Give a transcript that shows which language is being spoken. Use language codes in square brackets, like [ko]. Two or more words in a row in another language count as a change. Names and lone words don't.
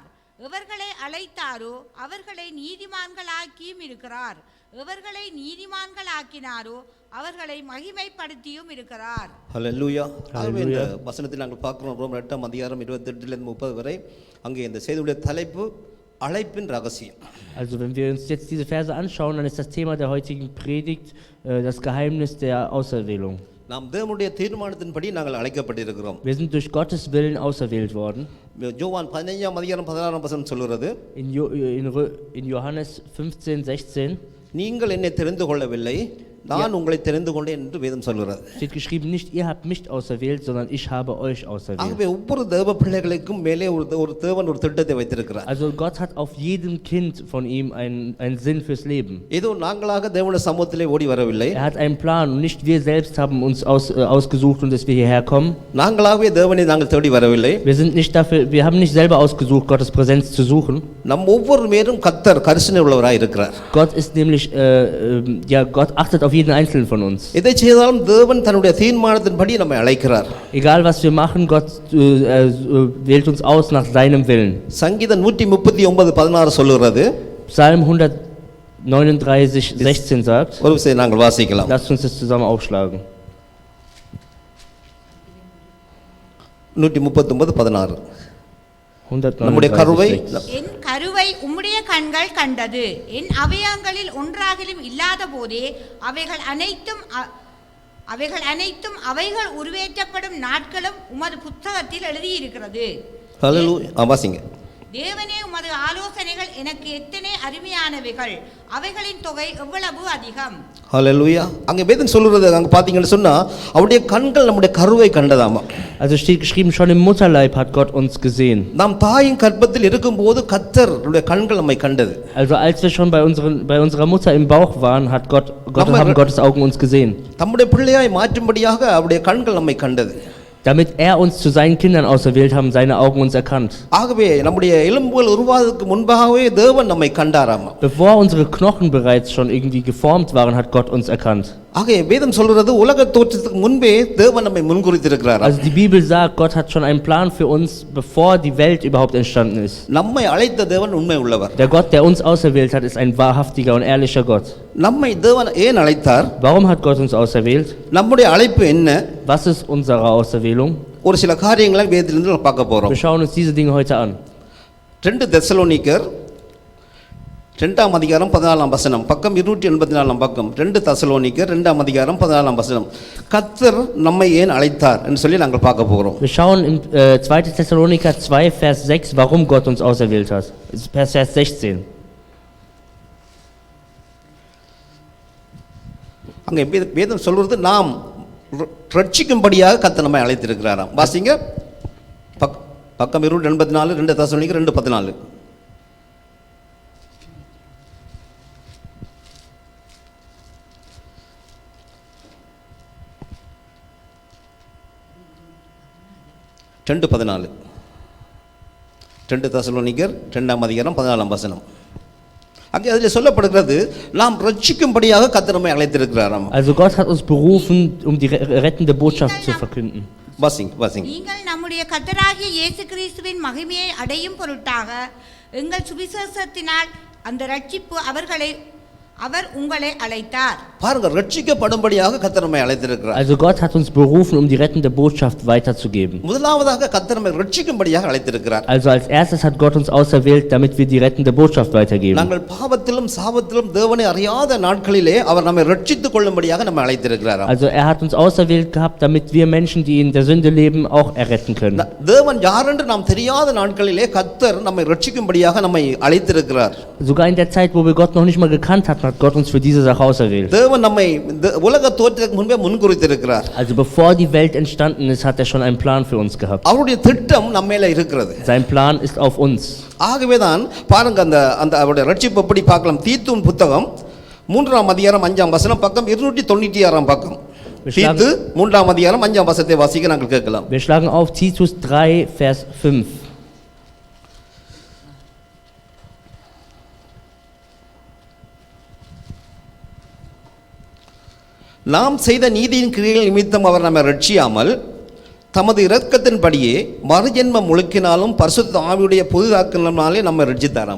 [ta] எவர்களை அழைத்தாரோ அவர்களை நீதிமான்களாக்கியும் இருக்கிறார். எவர்களை நீதிமான்களாக்கினாரோ அவர்களை மகிமைப்படுத்தியும் இருக்கிறார். ஹல்லேலூயா. ஆகவே இந்த வசனத்தில் நாங்கள் பார்க்கிறோம் ரோமர் 8ஆம் அதிகாரம் 28 30 வரை. அங்கே இந்த செய்தியுடைய தலைப்பு அழைப்பின் ரகசியம். [de] Also wenn wir uns jetzt diese Verse anschauen, dann ist das Thema der heutigen Predigt das Geheimnis der Auserwählung. [ta] நாம் தேவனுடைய தீர்மானத்தின்படி நாங்கள் அழைக்கப்பட்டிருக்கிறோம். [de] Wir sind durch Gottes Willen auserwählt worden. [ta] யோவான் 15ஆம் அதிகாரம் 16ஆம் வசனம் சொல்கிறது, [de] In Johannes 15:16 [ta] நீங்கள் என்னை தெரிந்து கொள்ளவில்லை, நான் உங்களை தெரிந்து கொண்டேன் என்று வேதம் சொல்கிறது. [de] steht geschrieben, nicht ihr habt mich auserwählt, sondern ich habe euch auserwählt. [ta] ஆகவே ஒவ்வொரு தேவ பிள்ளைகளுக்கும் மேலே ஒரு தேவன் ஒரு திட்டத்தை வைத்திருக்கிறார். [de] Also Gott hat auf jedem Kind von ihm einen Sinn fürs Leben. [ta] ஏதோ நாங்களாக தேவனுடைய சமூகத்திலே ஓடி வரவில்லை. [de] Er hat einen Plan und nicht wir selbst haben uns ausgesucht und dass wir hierher kommen. [ta] நாங்களாகவே தேவனை நாங்கள் தேடி வரவில்லை. [de] Wir haben nicht selber ausgesucht, Gottes Präsenz zu suchen. [ta] நம் ஒவ்வொரு மேலும் கர்த்தர் கரிசனை உள்ளவராய் இருக்கிறார். [de] Gott ist nämlich Gott achtet auf jeden einzelnen von uns. [ta] எதை செய்தாலும் தேவன் தன்னுடைய தீர்மானத்தின்படி நம்மை அழைக்றார். [de] Egal was wir machen, Gott wählt uns aus nach seinem Willen. [ta] சங்கீதம் 139:16 சொல்கிறது. [de] Psalm 139:16 sagt. [ta] ஒரு விஷயம் நாங்கள் வாசிக்கலாம். [de] Lasst uns das zusammen aufschlagen. [ta] 139:16. நம்முடைய கருவை என் கருவை உம்முடைய கண்கள் கண்டது. என் அவயங்களில் ஒன்றாகிலும் இல்லாத போதே அவைகள் அனைத்தும் அவைகள் உருவேற்றப்படும் நாட்களும் உமது புத்தகத்தில் எழுதியிருக்கிறது. ஹல்லேலூயா. வாசிங்க. தேவனே, உமது ஆலோசனைகள் எனக்கு எத்தனை அருமையானவைகள், அவைகளின் தொகை எவ்வளவு அதிகம். ஹல்லேலூயா. அங்க வேதம் சொல்றது, அங்க பாத்தீங்கன்னு சொன்னா அவருடைய கண்கள் நம்முடைய கருவை கண்டதாமா. [de] Also steht geschrieben, schon im Mutterleib hat Gott uns gesehen. [ta] நாம் தாயின் கர்ப்பத்தில் இருக்கும்போது கர்த்தருடைய கண்கள் நம்மை கண்டது. [de] Also als wir schon bei unserer Mutter im Bauch waren, haben Gottes Augen uns gesehen. [ta] நம்முடைய பிள்ளையாய் மாற்றும்படியாக அவருடைய கண்கள் நம்மை கண்டது. [de] Damit er uns zu seinen Kindern auserwählt, haben seine Augen uns erkannt. [ta] ஆகவே நம்முடைய எலும்புகள் உருவாவதற்கு முன்பாகவே தேவன் நம்மை கண்டாராமா. [de] Bevor unsere Knochen bereits schon irgendwie geformt waren, hat Gott uns erkannt. [ta] ஆகவே வேதம் சொல்றது உலக தோற்றத்துக்கு முன்பே தேவன் நம்மை முன்குறித்திருக்கிறார். [de] Also die Bibel sagt, Gott hat schon einen Plan für uns, bevor die Welt überhaupt entstanden ist. [ta] நம்மை அழைத்த தேவன் உண்மை உள்ளவர். [de] Der Gott, der uns auserwählt hat, ist ein wahrhaftiger und ehrlicher Gott. [ta] நம்மை தேவன் ஏன் அழைத்தார்? [de] Warum hat Gott uns auserwählt? [ta] நம்முடைய அழைப்பு என்ன? [de] Was ist unsere Auserwählung? [ta] ஒரு சில காரியங்களை வேதத்திலிருந்து பார்க்க போறோம். [de] Wir schauen uns diese Dinge heute an. [ta] 2 தெசலோனிக்கர் 2ஆம் அதிகாரம் 14ஆம் வசனம், பக்கம் 284ஆம் பக்கம். 2 தெசலோனிக்கர் 2ஆம் அதிகாரம் 14ஆம் வசனம். கர்த்தர் நம்மை ஏன் அழைத்தார் என்று சொல்லி நாங்கள் பார்க்க போறோம். [de] Wir schauen in 2. Thessaloniker 2 Vers 6, warum Gott uns auserwählt hat. Vers 16. [ta] அங்கே வேதம் சொல்றது நாம் ரட்சிக்கும்படியாக கர்த்தர் நம்மை அழைத்திருக்கிறாராம். வாசிங்க. பக்கம் 284, 2 தெசலோனிக்கர் 2:14. ரெண்டு 14. 2 தெசலோனிக்கர் 2ஆம் அதிகாரம் 14ஆம் வசனம். அங்கே அதில் சொல்லப்படுகிறது, நாம் ரட்சிக்கும்படியாக கர்த்தர் நம்மை அழைத்திருக்கிறாராம். [de] Also Gott hat uns berufen, um die rettende Botschaft zu verkünden. [ta] வாசிங்க. நீங்கள் நம்முடைய கர்த்தராகிய இயேசு கிறிஸ்துவின் மகிமையை அடையும் பொருட்டாக எங்கள் சுவிசேஷத்தினால் அந்த ரட்சிப்பு அவர் உங்களை அழைத்தார். பாருங்க, ரட்சிக்கப்படும்படியாக கர்த்தர் நம்மை அழைத்திருக்கிறார். [de] Also Gott hat uns berufen, um die rettende Botschaft weiterzugeben. [ta] முதலாவதாக கர்த்தர் நம்மை ரட்சிக்கும்படியாக அழைத்திருக்கிறார். [de] Also als erstes hat Gott uns auserwählt, damit wir die rettende Botschaft weitergeben. [ta] நாங்கள் பாவத்திலும் சாபத்திலும் தேவனை அறியாத நாட்களிலே அவர் நம்மை ரட்சித்துக் கொள்ளும்படியாக நம்மை அழைத்திருக்கிறார். [de] Also hat uns auserwählt gehabt, damit wir Menschen, die in der Sünde leben, auch erretten können. [ta] தேவன் யார் என்று நாம் தெரியாத நாட்களிலே கர்த்தர் நம்மை ரட்சிக்கும்படியாக நம்மை அழைத்திருக்கிறார். [de] Sogar in der Zeit, wo wir Gott noch nicht mal gekannt hatten, hat Gott uns für diese Sache auserwählt. [ta] தேவன் நம்மை உலக தோற்றத்துக்கு முன்பே முன்குறித்திருக்கிறார். [de] Also bevor die Welt entstanden ist, hat er schon einen Plan für uns gehabt. [ta] அவருடைய திட்டம் நம்ம மேல இருக்கிறது. [de] Sein Plan ist auf uns. [ta] ஆகவேதான் பாருங்க, அந்த அவருடைய ரட்சிப்பு எப்படி பார்க்கலாம். தீத்துவின் புத்தகம் 3ஆம் அதிகாரம் 5ஆம் வசனம், பக்கம் 296ஆம் பக்கம். தீத்து 3ஆம் அதிகாரம் 5ஆம் வசனத்தை வாசிக்க நாங்கள் கேட்கலாம். [de] Wir schlagen auf Titus 3, Vers 5. [ta] நாம் செய்த நீதியின் கிரியைகள் நிமித்தம் அவர் நம்மை ரட்சியாமல் தமது இரக்கத்தின்படியே மறுஜென்ம முழுக்கினாலும் பரிசுத்த ஆவியுடைய புதிதாக்கினாலே நம்மை ரட்சித்தாராம்.